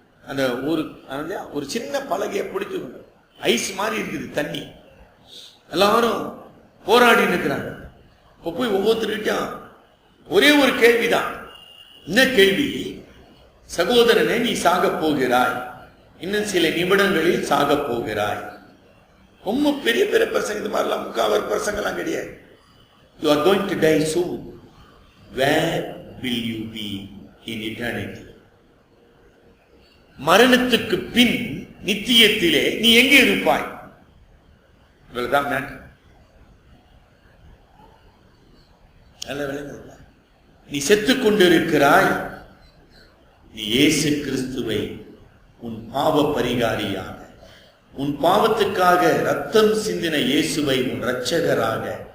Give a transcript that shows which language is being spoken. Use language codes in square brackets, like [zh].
[ta] அந்த ஒரு சின்ன பலகையை பிடித்து கொண்டு, ஐஸ் மாதிரி இருக்குது தண்ணி, எல்லாரும் போராடி இருக்கிறாங்க. இப்போ போய் ஒவ்வொருத்தருக்கிட்டும் ஒரே ஒரு கேள்விதான். என்ன கேள்வி? சகோதரனே, நீ சாக போகிறாய், இன்னும் சில நிமிடங்களில் சாக போகிறாய். ரொம்ப பெரிய பெரிய பிரசங்க, இது மாதிரிலாம் முக்காவர் பிரசங்கெல்லாம் கிடையாது. [en] You are going to die soon. Where will you be in eternity? [ta] மரணத்துக்கு பின் நித்தியத்திலே நீ எங்கே இருப்பாய்? இவ்வளவுதான் மேட்டர். நல்ல விளங்குதுல்ல? நீ செத்துக் கொண்டிருக்கிறாய். நீ இயேசு கிறிஸ்துவை உன் பாவ பரிகாரியாக, உன் பாவத்துக்காக ரத்தம் சிந்தின இயேசுவை உன் இரட்சகராக